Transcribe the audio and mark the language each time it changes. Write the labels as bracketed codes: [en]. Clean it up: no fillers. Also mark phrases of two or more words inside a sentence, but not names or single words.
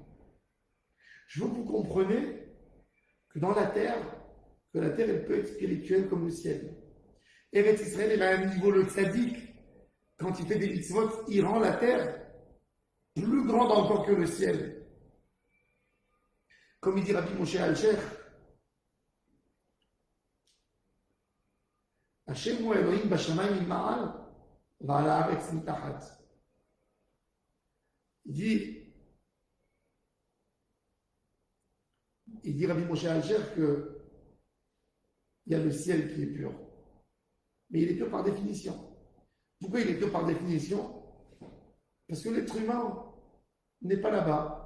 [fr] Je veux que vous compreniez que dans la terre, elle peut être spirituelle comme le ciel. Eretz Israël, elle a un niveau, le tzaddik, quand il fait des mitzvot, il rend la terre plus grande encore que le ciel. Comme il dit [he] Rabbi Moshe Alcher, השם הוא אלהים בשמים ממעל ועל הארץ מתחת. [fr] Il dit Rabbi Moshe Alcher que il y a le ciel qui est pur. Mais il est pur par définition. Pourquoi il est pur par définition? Parce que l'être humain n'est pas là-bas.